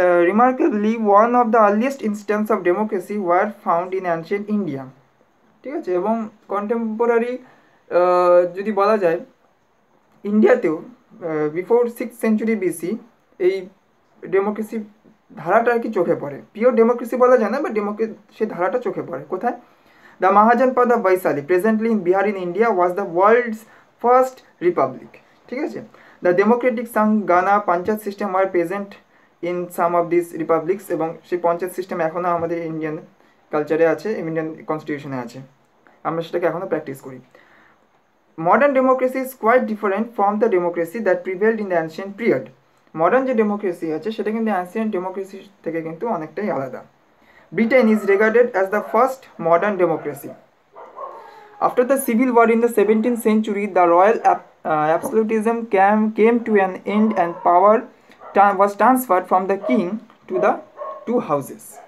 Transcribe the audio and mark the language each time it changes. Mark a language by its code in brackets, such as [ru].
[en] Remarkably, one of the earliest instances of democracy were found in ancient India. [bn] ঠিক আছে, এবং contemporary যদি বলা যায় ইন্ডিয়াতেও [en] before 6th century BC [bn] এই ডেমোক্রেসি ধারাটা আর কি চোখে পড়ে। পিওর ডেমোক্রেসি বলা যায় না, বা সেই ধারাটা চোখে পড়ে কোথায়? [en] The mahajanapada of Vaishali presently in Bihar in India was the world's first republic. [bn] ঠিক আছে, [en] the democratic sangh gana panchayat system are present in some of this republics, [bn] এবং সেই পঞ্চায়েত সিস্টেম এখনও আমাদের ইন্ডিয়ান কালচারে আছে, ইন্ডিয়ান কনস্টিটিউশনে আছে, আমরা সেটাকে এখনও প্র্যাকটিস করি। [en] Modern democracy is quite different from the democracy that prevailed in the ancient period. [bn] Modern যে ডেমোক্রেসি আছে সেটা কিন্তু অ্যানশিয়েন্ট ডেমোক্রেসি থেকে কিন্তু অনেকটাই আলাদা। [en] Britain is regarded as the first modern democracy. After the civil war in the 17th century, the royal absolutism came to an end and power was transferred from the king to the two houses.